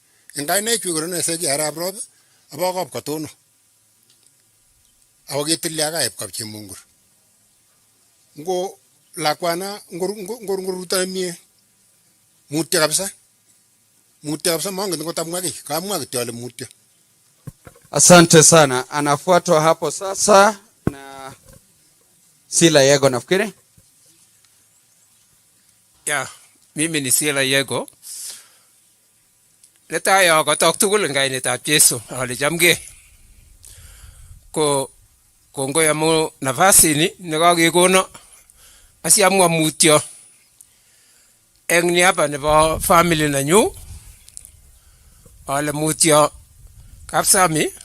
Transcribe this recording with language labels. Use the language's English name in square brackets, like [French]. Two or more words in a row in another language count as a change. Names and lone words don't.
[Kalenjin] Ngai ne chu ne se jara bro abo kop katono. Awo getilia ga ep kap chimungur. Ngo lakwana ngor tamie. Mutia kabisa. Mutia kabisa mwangu ngo tamwagi. Kamwa kitole mutia. [Swahili] Asante sana. Anafuatwa hapo sasa na Sila Yego nafikiri. Ya, mimi ni Sila Yego. [Kalenjin] Neta ya katok tugul ngai netab Jesu ale jamge. Ko kongo ya mo nafasi ni nekakekono asiamwa mutyo eng niaba nebo family nanyu ale mutyo kapsami